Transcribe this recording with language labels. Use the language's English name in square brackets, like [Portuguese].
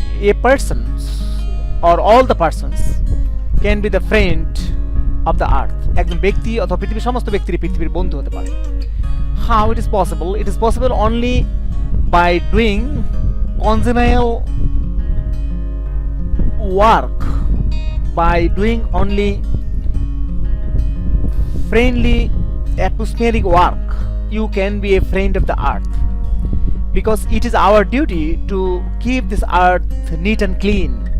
[English] A person or all the persons can be the friend of the earth. [Bangla] একজন ব্যক্তি অথবা পৃথিবীর সমস্ত ব্যক্তিরই পৃথিবীর বন্ধু হতে পারে। [English] How it is possible? It is possible only by doing congenial work, by doing only friendly atmospheric work. You can be a friend of the earth, because it is our duty to keep this earth neat and clean.